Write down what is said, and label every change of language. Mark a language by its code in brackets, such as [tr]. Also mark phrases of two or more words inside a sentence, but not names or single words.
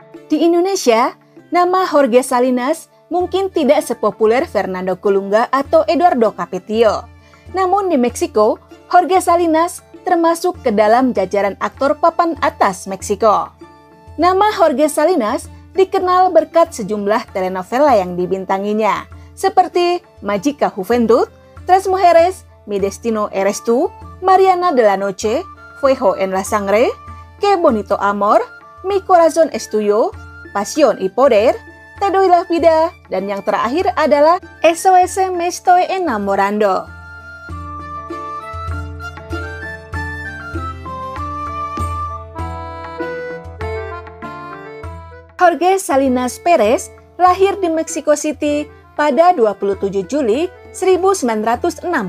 [id] Di Indonesia, nama Jorge Salinas mungkin tidak sepopuler Fernando Colunga atau Eduardo Capetio. Namun di Meksiko, Jorge Salinas termasuk ke dalam jajaran aktor papan atas Meksiko. Nama Jorge Salinas dikenal berkat sejumlah telenovela yang dibintanginya, seperti Mágica Juventud, Tres Mujeres, Mi Destino Eres Tú, Mariana de la Noche, Fuego en la Sangre, Qué Bonito Amor, Mi Corazón es Tuyo, Pasión y Poder, Te Doy la Vida, dan yang terakhir adalah SOS Me Estoy Enamorando. Jorge Salinas Perez lahir di Mexico City pada 27 Juli 1968.